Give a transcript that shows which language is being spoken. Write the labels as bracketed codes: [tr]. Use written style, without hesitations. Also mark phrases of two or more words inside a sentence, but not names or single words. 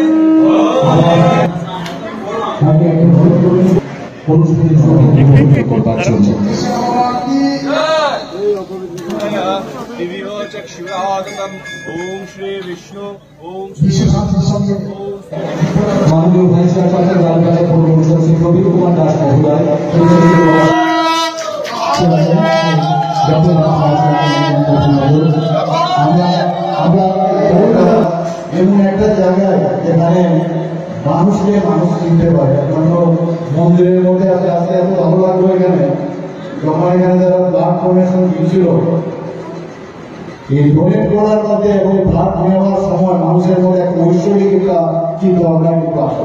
[sa] ओम श्री विष्णु ओम [hi] माननीय भाइस चैंसलर प्रवीण कुमार दास महोदय [bn] এমন একটা জায়গায় যেখানে মানুষকে মানুষ চিনতে পারে। মন্দিরের মধ্যে আস্তে আস্তে এত ভালো লাগলো এখানে যখন এখানে যারা [en] blood donation [bn] দিয়েছিল এই ডোনেট করার মধ্যে এবং ব্লাড নেওয়ার সময় মানুষের মধ্যে একটা ঐশ্বরিক একটা চিন্তা ভাবনা কিন্তু আসে।